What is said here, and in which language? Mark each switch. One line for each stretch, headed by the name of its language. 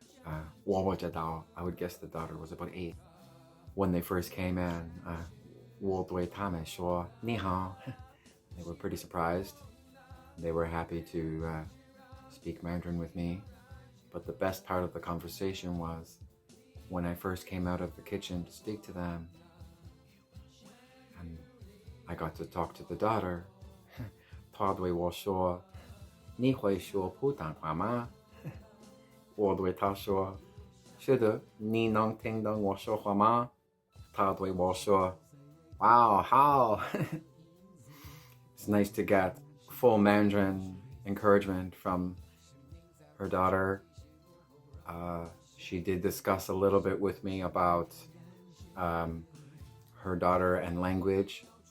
English: I would guess the daughter was about 8. When they first came in,
Chinese: 我对他们说你好.
English: They were pretty surprised. They were happy to speak Mandarin with me. But the best part of the conversation was when I first came out of the kitchen to speak to them. And I got to talk to the daughter.
Chinese: 她对我说，你会说普通话吗？我对她说，是的，你能听懂我说话吗？她对我说，
English: Wow, how? It's nice to get full Mandarin encouragement from her daughter. She did discuss a little bit with me about her daughter and language.